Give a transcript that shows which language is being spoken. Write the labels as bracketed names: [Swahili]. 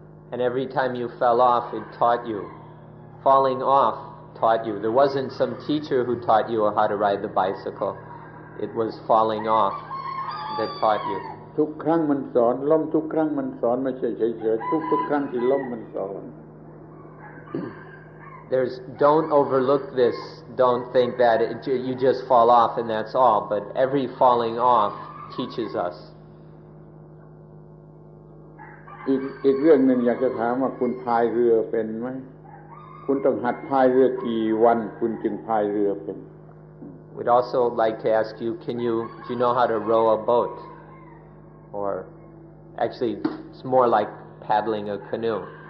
[English] And every time you fell off, it taught you. Falling off taught you. There wasn't some teacher who taught you how to ride the bicycle. It was falling off that taught you. [Thai] ทุกครั้งมันสอนล้มทุกครั้งมันสอนไม่ใช่เฉยๆทุกครั้งที่ล้มมันสอน [English] Don't overlook this. Don't think that you just fall off and that's all. But every falling off teaches us. [Thai] อีกเรื่องหนึ่งอยากจะถามว่าคุณพายเรือเป็นไหมคุณต้องหัดพายเรือกี่วันคุณจึงพายเรือเป็น [English] We'd also like to ask you, do you know how to row a boat? Or actually, it's more like paddling a canoe.